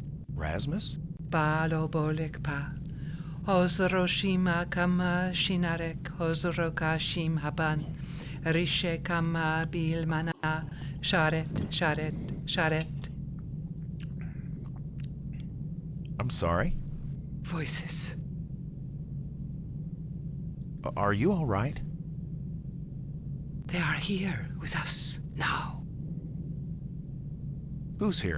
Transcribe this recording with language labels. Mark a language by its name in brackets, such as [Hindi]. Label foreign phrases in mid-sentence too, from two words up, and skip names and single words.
[English] Rasmus? Balo bolekpa Hozroshima kama shinarek hozrokashim haban rishe kama bilmana sharet sharet sharet. I'm sorry? Voices. Are you all right? They are here with us now. Who's here?